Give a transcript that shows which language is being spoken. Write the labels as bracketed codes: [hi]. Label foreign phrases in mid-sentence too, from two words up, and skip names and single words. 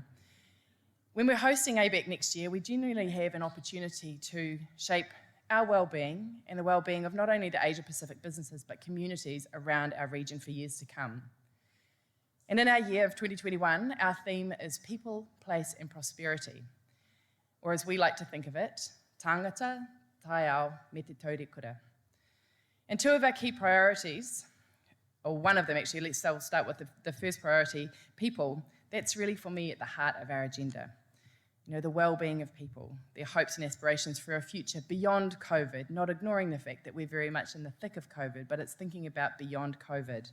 [en] When we're hosting APEC next year, we genuinely have an opportunity to shape our well-being and the well-being of not only the Asia-Pacific businesses, but communities around our region for years to come. And in our year of 2021, our theme is people, place, and prosperity, or as we like to think of it, [mi] tangata, taiao, me te taurekura. [en] And two of our key priorities, or one of them actually, let's start with the first priority, people. That's really for me at the heart of our agenda. The well-being of people, their hopes and aspirations for a future beyond COVID, not ignoring the fact that we're very much in the thick of COVID, but it's thinking about beyond COVID.